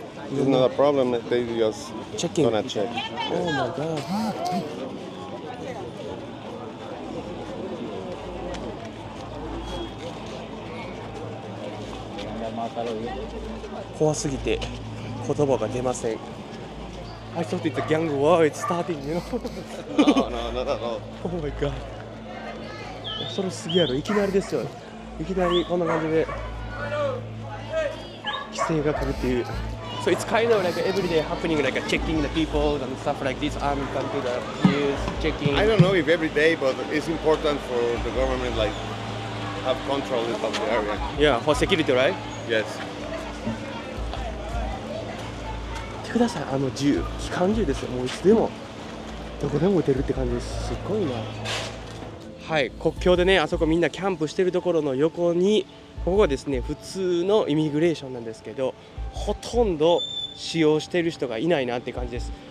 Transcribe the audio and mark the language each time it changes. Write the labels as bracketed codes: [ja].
[en] It's not a problem. They just Checking. gonna check. Oh my god. [ja] 怖すぎて言葉が出ません。 [en] I thought it's a gang war, it's starting, you know? No, no, not at all. Oh my god. [ja] 恐ろしすぎやろ、いきなりですよ。いきなりこんな感じで規制が来るっていう。 [en] So it's kind of like an everyday happening, like a checking the people and stuff like this. Army come to the news, checking. I don't know if every day, but it's important for the government, like, have control of the area. Yeah, for security, right? Yes. [ja] 見てください、銃、機関銃ですよ。もういつでもどこでも撃てるって感じです。すごいな。はい、国境でね、あそこみんなキャンプしてるところの横に、ここがですね普通のイミグレーションなんですけど、ほとんど使用してる人がいないなって感じです。